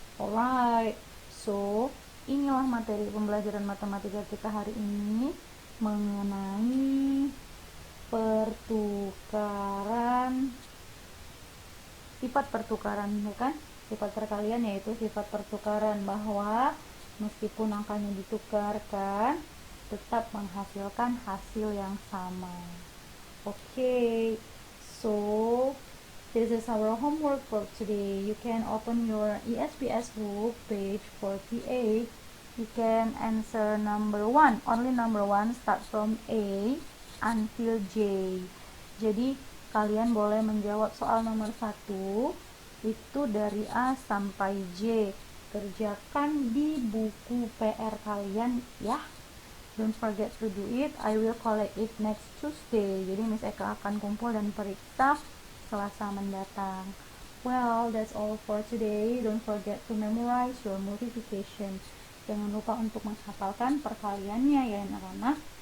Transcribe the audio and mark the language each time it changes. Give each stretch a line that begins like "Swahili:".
Indonesian: Alright, so inilah materi pembelajaran matematika kita hari ini mengenai pertukaran, sifat pertukaran, bukan? Sifat perkalian yaitu sifat pertukaran, bahwa meskipun angkanya ditukarkan tetap menghasilkan hasil yang sama.
English: Okay, so this is our homework for today. You can open your ESPS book, page 48. You can answer number 1. Only number 1 start from A until J.
Indonesian: Jadi kalian boleh menjawab soal nomor 1 itu dari A sampai J. Kerjakan di buku PR kalian ya.
English: Don't forget to do it. I will collect it next Tuesday.
Indonesian: Jadi Miss Eka akan kumpul dan periksa Selasa mendatang.
English: Well, that's all for today. Don't forget to memorize your multiplication.
Indonesian: Jangan lupa untuk menghafalkan perkaliannya ya anak-anak.